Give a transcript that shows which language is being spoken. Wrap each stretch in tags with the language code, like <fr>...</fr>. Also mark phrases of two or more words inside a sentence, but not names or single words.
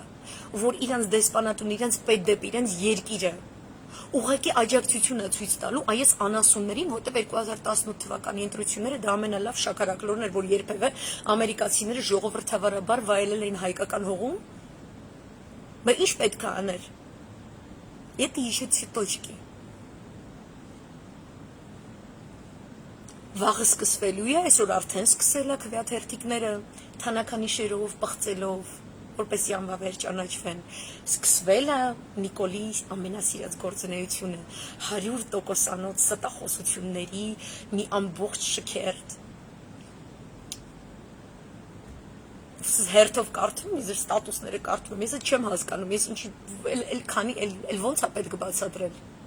<hy>որ իրանց դեսպանատուն, իրանց պետդեպ, իրանց երկիրը ուղղակի աջակցություն է ցույց տալու այս անասուններին, որտեղ 2018 թվականի ընտրությունները դա ամենալավ շաքարակլորն էր, որ երբևէ ամերիկացիները ժողովրդավարաբար վայելել էին հայկական հողում։ Բայց ինչ պետք է աներ։</hy> <ru>Это еще цветочки.</ru> <hy>Վաղը սկսվելու է, այսօր արդեն սկսել է քվեաթերթիկները թանաքանի շերով, պղծելով, որպեսզի անվավեր ճանաչվեն։ Սկսվել է Նիկոլի ամենասիրած գործունեությունը 100%-անոց ստախոսությունների մի ամբողջ շքերթ։ Հերթով կարդում, ես ստատուսները կարդում եմ, ես չեմ հասկանում, ես ինչի էլ ոնց է պետք բացատրել։</hy>